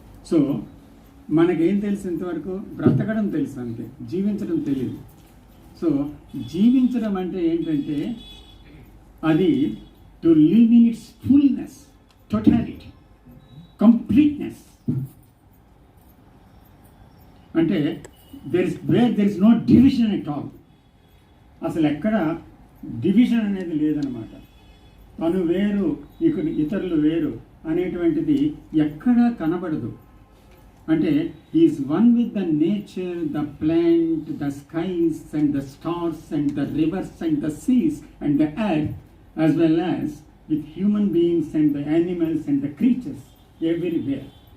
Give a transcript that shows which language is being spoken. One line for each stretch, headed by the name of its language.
Telugu: So మనకేం తెలుసు? ఇంతవరకు బ్రతకడం తెలుసు, అంతే. జీవించడం తెలియదు. సో జీవించడం అంటే ఏంటంటే అది to live in it's fullness, totality, completeness. అంటే
English: there is no division at all.
Telugu: అసలు ఎక్కడ డివిజన్ అనేది లేదనమాట. తను వేరు, ఇతరులు వేరు అనేటువంటిది ఎక్కడా కనబడదు. అంటే
English: Is one with the nature, the plant, the skies and the stars and the rivers and the seas and the earth, as well as with human beings and the animals and the creatures everywhere.